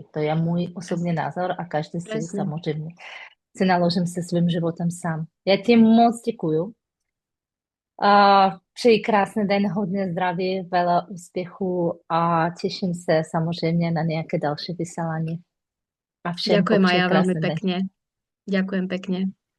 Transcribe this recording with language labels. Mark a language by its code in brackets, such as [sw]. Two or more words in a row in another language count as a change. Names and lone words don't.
[cs] To je můj osobní názor a každý si [sk] Presne. [cs] samozřejmě si naložím se svým životem sám. Já ti moc děkuju. Přeji krásný den, hodně zdraví, veľa úspěchu a těším se samozřejmě na nějaké další vysílání. A všem [sk] Ďakujem aj [cs] popřeji [sk] ja veľmi krásny deň. pekne. Ďakujem pekne.